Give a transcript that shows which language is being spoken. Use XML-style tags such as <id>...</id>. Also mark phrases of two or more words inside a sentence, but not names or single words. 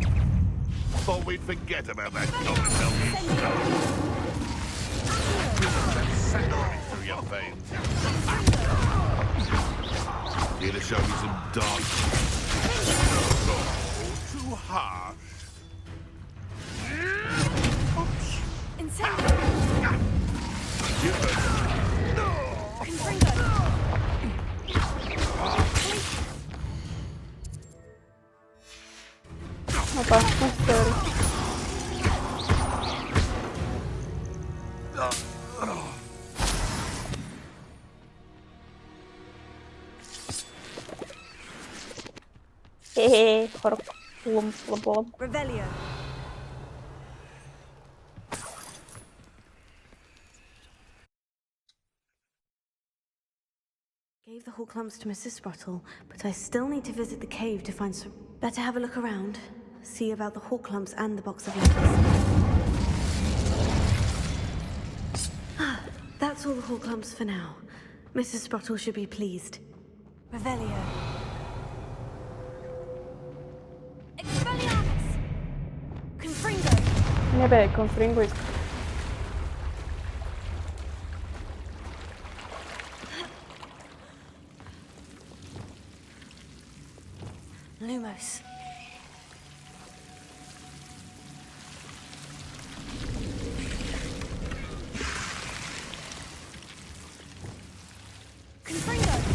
<en>Thought we'd forget about that gold That saccharin through your veins. Here to show me some dark. Oh, too harsh.</en> <bg>Опа, сори. Хе-хе, хора. Лом.</bg> <en>Revelio. Gave the hawk clumps to Mrs. Sprottle, but I still need to visit the cave to find some. Better have a look around. See about the hawk clumps and the box of letters. That's all the hawk clumps for now. Mrs. Sprottle should be pleased. Revelio. Expelliarmus! Confringo!</en> <bg>Не бе, конфринго иска.</bg> <en>Lumos. Confringo!</en>